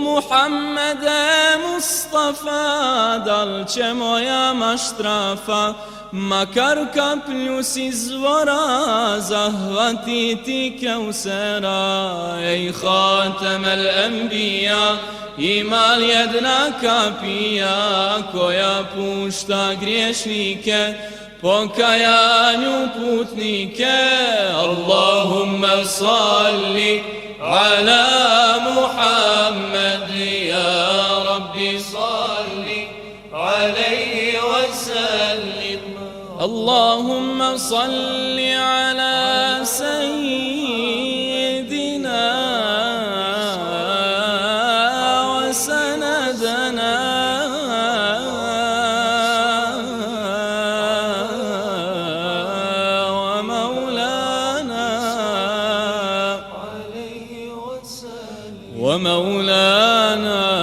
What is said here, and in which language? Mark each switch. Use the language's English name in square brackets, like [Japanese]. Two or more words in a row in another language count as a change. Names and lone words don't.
[Bosnian] Muhammede Mustafa, dal će moja maštrafa makar kaplju s izvora zahvatiti Keusera? Ej [Arabic] خاتم الأنبياء, [Bosnian] ima li jedna kapija koja pušta griješnike, pokajanju putnike? [Arabic] اللهم صل على محمد يا رب صل عليه وسلم. اللهم صل على سيدنا وسندنا ومولانا